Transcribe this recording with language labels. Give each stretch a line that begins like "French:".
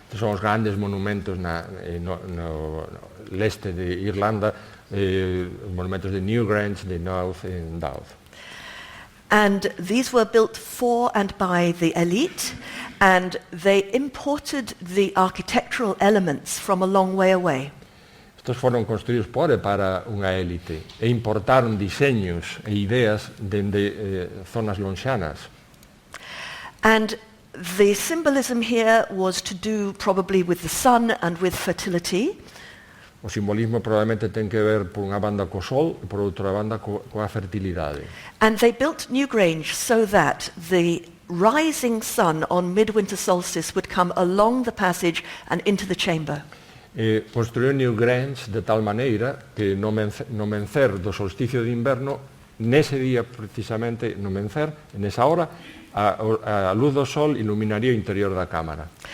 Galician: Son os grandes monumentos no leste de Irlanda, os monumentos de Newgrange, de Knowth e Douth.
English: And these were built for and by the elite, and they imported the architectural elements from a long way away.
Galician: Estos foron construídos por e para unha élite e importaron diseños e ideas dende zonas lonxanas.
English: And the symbolism here was to do probably with the sun and with fertility.
Galician: O simbolismo probablemente ten que ver por unha banda co sol e por outra banda coa fertilidade.
English: And they built Newgrange so that the rising sun on midwinter solstice would come along the passage and into the chamber.
Galician: Construiu Newgrange de tal maneira que no mencer do solsticio de inverno, nese día precisamente, no mencer, nesa hora, a luz do sol iluminaría o interior da cámara.